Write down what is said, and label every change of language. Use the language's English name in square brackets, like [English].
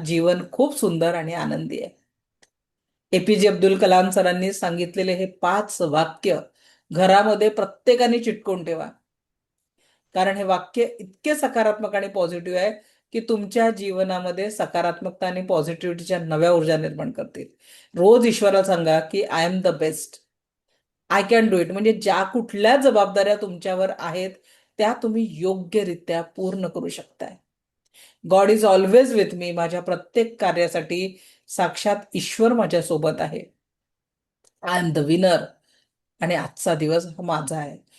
[Marathi] जीवन खूप सुंदर आणि आनंदी आहे. एपीजे अब्दुल कलाम सरांनी सांगितलेले हे 5 वाक्य घरामध्ये प्रत्येकाने चिटकवून ठेवा. कारण हे वाक्य इतके सकारात्मक आणि पॉझिटिव्ह आहे की तुमच्या जीवनामध्ये सकारात्मकता आणि पॉझिटिव्हिटीच्या नव्या ऊर्जा निर्माण करतील. रोज ईश्वराला सांगा की [English] I am the best, I can do it. [Marathi] म्हणजे ज्या कुठल्या जबाबदाऱ्या तुमच्यावर आहेत त्या तुम्ही योग्यरित्या पूर्ण करू शकताय. [English] God is always with me. [Marathi] माझ्या प्रत्येक कार्यासाठी साक्षात ईश्वर माझ्यासोबत आहे. [English] I am the winner [Marathi] आणि आजचा दिवस हा माझा आहे.